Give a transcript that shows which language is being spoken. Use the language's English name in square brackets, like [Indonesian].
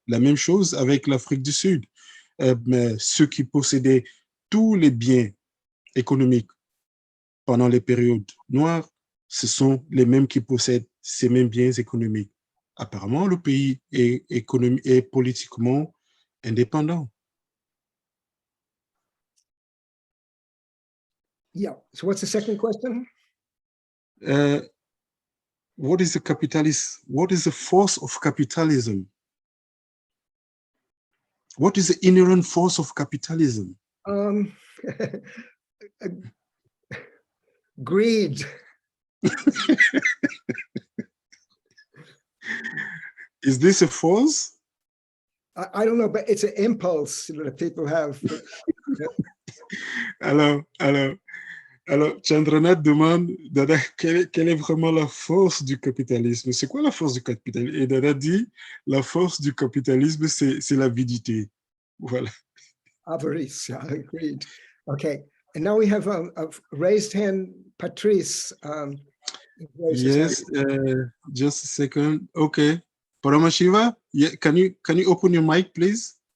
[French] La même chose avec l'Afrique du Sud. Mais ceux qui possédaient tous les biens économiques pendant les périodes noires, ce sont les mêmes qui possèdent ces mêmes biens économiques. Apparemment, le pays est politiquement indépendant. [English] Yeah. So what's the second question? What is the capitalist? What is the force of capitalism? What is the inherent force of capitalism? Greed. Is this a force? I don't know, but it's an impulse that people have. [French] Alors, Chandranath demande, Dada, quelle est vraiment la force du capitalisme? C'est quoi la force du capitalisme? Et Dada dit, la force du capitalisme, c'est l'avidité. Voilà. [English] Avarice, agreed. Okay, and now we have a raised hand, Patrice. Yes, just a second. Okay. Paramashiva, yeah, can you open your mic, please?